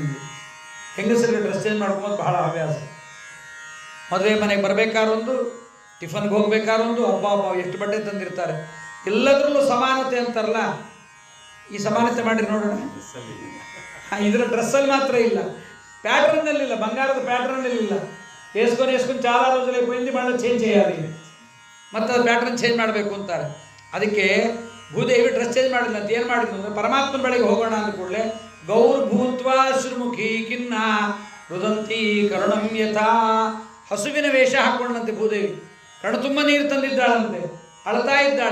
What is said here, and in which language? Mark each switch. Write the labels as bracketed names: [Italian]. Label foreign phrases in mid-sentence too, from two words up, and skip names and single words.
[Kannada] ಹೆಂಗಸರಿಗೆ [English] dress change [Kannada] ಮಾಡ್ಕೊಂಬೋದು ಬಹಳ ಹವ್ಯಾಸ. ಮದುವೆ ಮನೆಗೆ ಬರಬೇಕಾರೊಂದು, ಟಿಫನ್ಗೆ ಹೋಗ್ಬೇಕಾರೊಂದು, ಹಬ್ಬ ಎಷ್ಟು ಬಟ್ಟೆ ತಂದಿರ್ತಾರೆ. ಎಲ್ಲದರಲ್ಲೂ ಸಮಾನತೆ ಅಂತಾರಲ್ಲ, ಈ ಸಮಾನತೆ ಮಾಡಿರಿ ನೋಡೋಣ. ಇದರ ಡ್ರೆಸ್ಸಲ್ಲಿ ಮಾತ್ರ ಇಲ್ಲ, ಪ್ಯಾಟ್ರನ್ನಲ್ಲಿಲ್ಲ, ಬಂಗಾರದ ಪ್ಯಾಟ್ರನ್ನಲ್ಲಿಲ್ಲ. [Telugu] వేసుకొని చాలా రోజులు అయిపోయింది, మళ్ళీ చేంజ్ చేయాలి, [Kannada] ಮತ್ತು ಅದು [English] pattern change [Kannada] ಮಾಡಬೇಕು ಅಂತಾರೆ. ಅದಕ್ಕೆ ಭೂದೇವಿ [English] dress change [Kannada] ಮಾಡಿಲ್ಲ ಅಂತ ಏನು ಮಾಡಿದ್ರು ಅಂದರೆ, ಪರಮಾತ್ಮನ ಬಳಿಗೆ ಹೋಗೋಣ ಅಂದ ಕೂಡಲೇ [Sanskrit] ಗೌರ್ಭೂತ್ವ ಶ್ರೀಮುಖಿ ಕಿನ್ನ ರುದಂತಿ ಕರುಣಂ ಯಥಾ. [Kannada] ಹಸುವಿನ ವೇಷ ಹಾಕ್ಕೊಂಡಂತೆ ಭೂದೇವಿ, ಕಣ್ಣು ತುಂಬ ನೀರು ತಂದಿದ್ದಾಳಂತೆ, ಅಳ್ತಾ ಇದ್ದಾಳೆ.